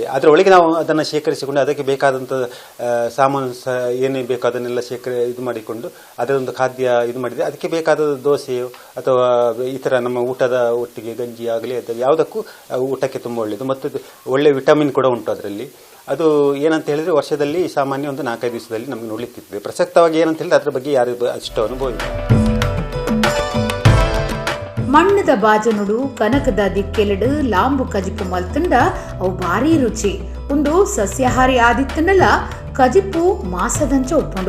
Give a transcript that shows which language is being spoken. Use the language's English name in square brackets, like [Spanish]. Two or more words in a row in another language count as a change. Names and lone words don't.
[Kannada] ಅದರ ಒಳಗೆ ನಾವು ಅದನ್ನು ಶೇಖರಿಸಿಕೊಂಡು ಅದಕ್ಕೆ ಬೇಕಾದಂಥ ಸಾಮಾನು ಏನೇ ಬೇಕೋ ಅದನ್ನೆಲ್ಲ ಇದು ಮಾಡಿಕೊಂಡು ಅದರೊಂದು ಖಾದ್ಯ ಇದು ಮಾಡಿದರೆ ಅದಕ್ಕೆ ಬೇಕಾದ ದೋಸೆಯೋ ಅಥವಾ ಈ ಥರ ನಮ್ಮ ಊಟದ ಒಟ್ಟಿಗೆ ಗಂಜಿ ಆಗಲಿ ಅದು ಯಾವುದಕ್ಕೂ ಊಟಕ್ಕೆ ತುಂಬ ಒಳ್ಳೆಯದು ಮತ್ತು ಒಳ್ಳೆ ವಿಟಮಿನ್ ಕೂಡ ಉಂಟು ಅದರಲ್ಲಿ. ಅದು ಏನಂತ ಹೇಳಿದ್ರೆ ವರ್ಷದಲ್ಲಿ ಸಾಮಾನ್ಯ ಒಂದು 4-5 ದಿವಸದಲ್ಲಿ ನಮ್ಗೆ ನೋಡ್ಲಿಕ್ಕಿರ್ತದೆ. ಪ್ರಸಕ್ತವಾಗಿ ಏನಂತ ಹೇಳಿದ್ರೆ ಅದ್ರ ಬಗ್ಗೆ ಯಾರು ಅಷ್ಟು ಅನುಭವ ಇಲ್ಲ. [Tulu] ಮಣ್ಣದ ಬಾಜನುಡು ಕನಕದ ದಿಕ್ಕೆಲಡು ಲಾಂಬು ಕಜಿಪು ಮಲ್ತಂಡ ಅವು ಭಾರಿ ರುಚಿ. ಒಂದು ಸಸ್ಯಾಹಾರಿ ಆದಿತ್ತನಲ್ಲ ಕಜಿಪು ಮಾಸದಂಚ ಉಪ್ಪುಂಡು.